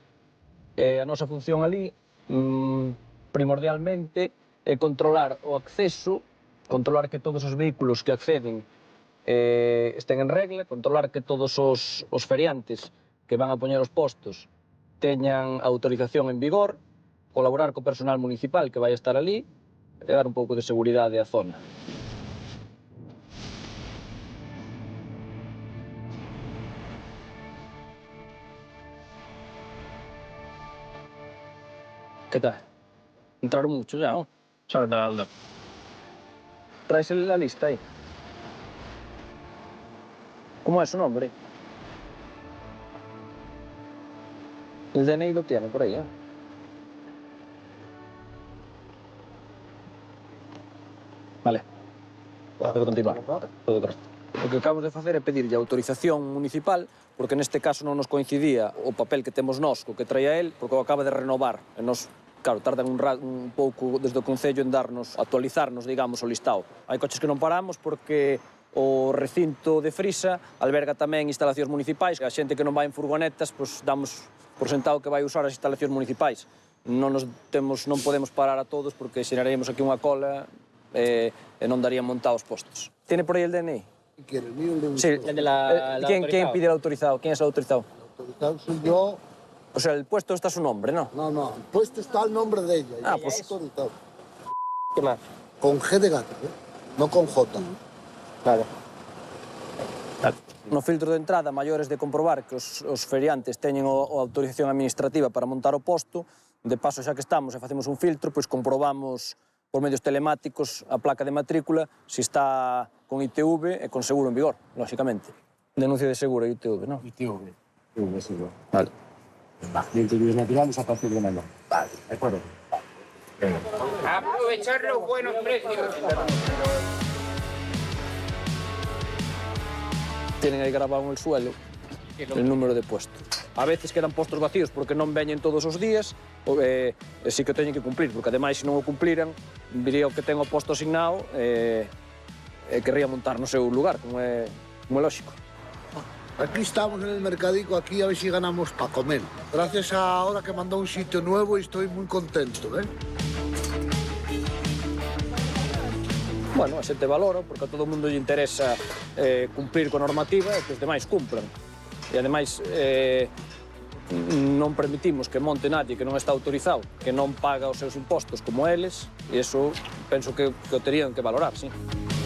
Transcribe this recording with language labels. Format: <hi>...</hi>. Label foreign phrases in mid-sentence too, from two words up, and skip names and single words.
<gl>A nosa función ali, primordialmente, é controlar o acceso, controlar que todos os vehículos que acceden estén en regla, controlar que todos os feriantes que van a poñer os postos teñan autorización en vigor, colaborar co personal municipal que vai estar ali e dar un pouco de seguridade á zona.</gl> <es>¿Qué tal? Entraron muchos ya, ¿no? Saludando. ¿Traes la lista ahí? ¿Cómo es su nombre? El DNI lo tiene por ahí, ¿eh? Vale. Puedo continuar. Puedo correr.</es> <gl>O que acabamos de facer é pedirlle autorización municipal, porque neste caso non nos coincidía o papel que temos nós co que traía el, porque o acaba de renovar. E nos, claro, tardan un pouco desde o Concello en darnos, actualizarnos, digamos, o listado. Hai coches que non paramos porque o recinto de Frisa alberga tamén instalacións municipais, que a xente que non vai en furgonetas, pois damos por sentado que vai usar as instalacións municipais. Non podemos parar a todos porque xeraríamos aquí unha cola e non darían montados postos.</gl> <es>Tiene por aí el DNI? ¿Quién? ¿El mío? Sí, el de ¿Quién pide el autorizado? ¿Quién es el autorizado? El autorizado soy yo. O sea, el puesto está su nombre, ¿no? No, el puesto está el nombre de ella. Ah, yo pues... autorizado. ¿Qué más? Con G de gato, ¿eh? No con J. Vale.</es> <gl>No filtro de entrada, maiores de comprobar que os feriantes teñen a autorización administrativa para montar o posto. De paso, xa que estamos e facemos un filtro, pois comprobamos por medios telemáticos a placa de matrícula si está con ITV e con seguro en vigor, lógicamente. Denuncia de seguro e ITV, ¿no?</gl> <es>ITV. ITV, seguro. Vale. De ITV naturales a partir de mañana. Vale, de acuerdo. Venga. Aprovechar los buenos precios. Tienen aí grabado en el suelo el número de puestos.</es> <gl>A veces quedan postos vacíos porque non veñen todos os días, e sí que o teñen que cumplir, porque ademais, se non o cumpliran, viría o que ten o posto asignado e querría montar no seu lugar, como é lógico.</gl> <es>Aquí estamos en el mercadico, aquí a ver si ganamos para comer. Gracias a ahora que mandó un sitio nuevo y estoy muy contento, ¿eh?</es> <gl>Bueno, a xente valora, porque a todo o mundo lle interesa cumplir con a normativa e que os demais cumplan. E ademais, non permitimos que monte nadie que non está autorizado, que non paga os seus impostos como eles, e iso penso que o terían que valorar, sí.</gl>